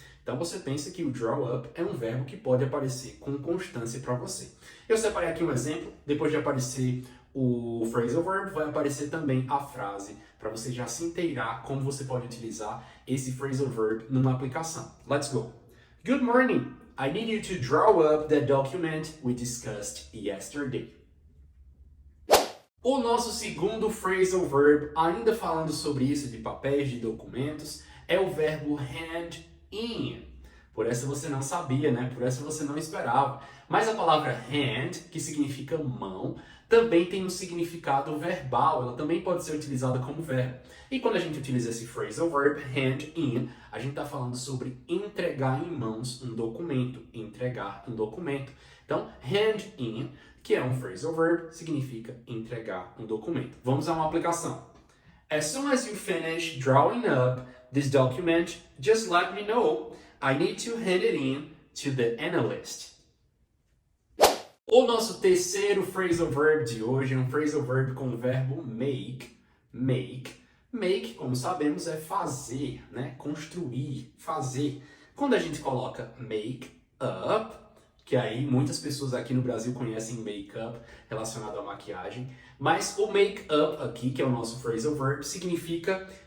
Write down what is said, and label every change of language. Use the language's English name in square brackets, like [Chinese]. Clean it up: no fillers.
[Portuguese] Então você pensa que o draw up é um verbo que pode aparecer com constância para você. Eu separei aqui um exemplo, depois de aparecer o phrasal verb, vai aparecer também a frase, para você já se inteirar como você pode utilizar esse phrasal verb numa aplicação. [English] Let's go! Good morning! I need you to draw up the document we discussed yesterday. [Portuguese] O nosso segundo phrasal verb, ainda falando sobre isso de papéis, de documentos, é o verbo hand in. Por essa você não sabia, né? Por essa você não esperava. Mas a palavra hand, que significa mão, também tem um significado verbal. Ela também pode ser utilizada como verbo. E quando a gente utiliza esse phrasal verb, hand in, a gente está falando sobre entregar em mãos um documento. Entregar um documento. Então, hand in, que é um phrasal verb, significa entregar um documento. Vamos a uma aplicação. [English] As soon as you finish drawing up this document, just let me know. I need to hand it in to the analyst. [Portuguese] O nosso terceiro phrasal verb de hoje é um phrasal verb com o verbo make. Make, como sabemos, é fazer, né? Construir, fazer. Quando a gente coloca make up, que aí muitas pessoas aqui no Brasil conhecem make-up relacionado à maquiagem, mas o make-up aqui, que é o nosso phrasal verb, significa